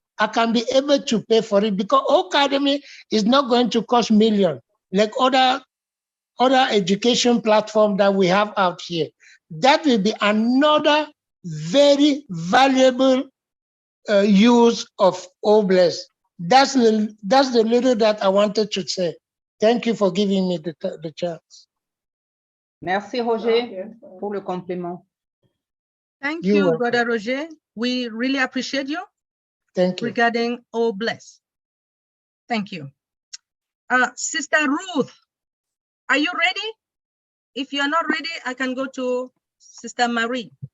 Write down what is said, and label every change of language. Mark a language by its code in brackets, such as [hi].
[en] I can be able to pay for it because Academy is not going to cost millions like other education platform that we have out here. That will be another very valuable use of Obless. That's the little that I wanted to say. Thank you for giving me the chance. [fr] Merci, Roger, pour le complément. [en] Thank You're you, welcome. Brother Roger. We really appreciate you. Thank you. Regarding Obless. Thank you. Sister Ruth, are you ready? If you're not ready, I can go to Sister Marie.